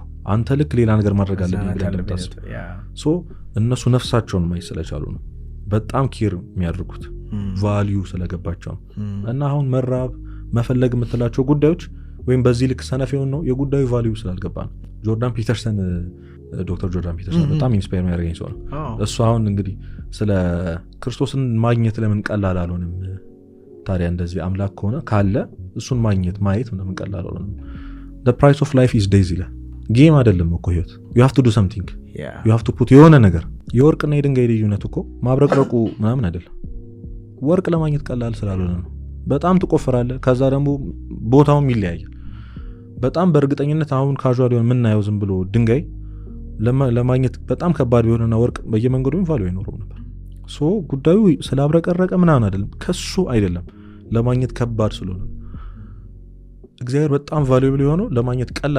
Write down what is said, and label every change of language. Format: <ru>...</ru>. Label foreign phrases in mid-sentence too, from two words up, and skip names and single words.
<am>አንተ ልክ ሌላ ነገር ማድረግ አለብኝ እንደምታስብ ሶ እነሱ ነፍሳቸውን ማየት ስለቻሉ ነው በጣም ኪር የሚያደርጉት ቫልዩ ስለገባቸው። እና አሁን መራብ መፈለግ የምትላቸው ጉዳዮች ወይም በዚህ ልክ ሰነፍ የሆን ነው የጉዳዩ ቫልዩ ስላልገባ ነው። ጆርዳን ፒተርሰን ዶክተር ጆርዳን ፒተርሰን በጣም ኢንስፓየር የሚያደርገኝ ሰው ነው። እሱ አሁን እንግዲህ ስለ ክርስቶስን ማግኘት ለምን ቀላል አልሆነም ታዲያ? እንደዚህ አምላክ ከሆነ ካለ እሱን ማየት ለምን ቀላል አልሆነም?</am> <en>the price of life is days</en> <am>ይላል። ጌም አይደለም እኮ ህይወት።</am> <en>you have to do something you have to put</en> <am>የሆነ ነገር። የወርቅና የድንጋይ ልዩነት እኮ ማብረቅረቁ ምናምን አይደለም። ወርቅ ለማግኘት ቀላል ስላልሆነ ነው። በጣም ትቆፍራለህ፣ ከዛ ደግሞ ቦታውም ይለያያል። በጣም በእርግጠኝነት አሁን ካዥዋል ሆነ የምናየው ዝም ብሎ ድንጋይ ለማግኘት በጣም ከባድ ቢሆንና ወርቅ በየመንገዱ ቫልዩ አይኖረውም ነበር። ሶ ጉዳዩ ስላብረቀረቀ ምናምን አይደለም፣ ከሱ አይደለም፣ ለማግኘት ከባድ ስለሆነ። እግዚአብሔር በጣም ቫልዩብል የሆነው ለማግኘት ቀላል</am>